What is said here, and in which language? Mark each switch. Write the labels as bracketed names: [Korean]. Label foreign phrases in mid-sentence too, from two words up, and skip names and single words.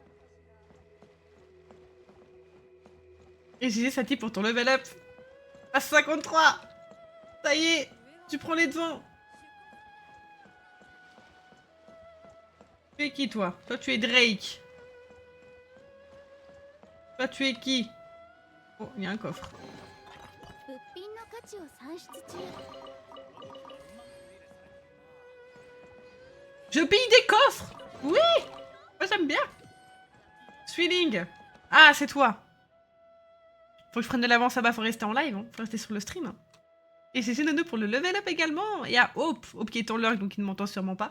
[French] Et GG ça type pour ton [English] level up. [French] À 53. Ça y est. Tu prends les devants. Tu es qui toi? Toi tu es Drake. Toi tu es qui? Oh, il y a un coffre. [Japanese] 物品の価値を算出中 [French] Je pille des coffres. Oui. Moi j'aime bien. Swiling. Ah c'est toi. Faut que je prenne de l'avance là-bas, faut rester en live, hein. Faut rester sur le stream. Hein. Et c'est G92 pour le [English] level up [French] également. Et à Hope, Hope qui est en lurk donc il ne m'entend sûrement pas.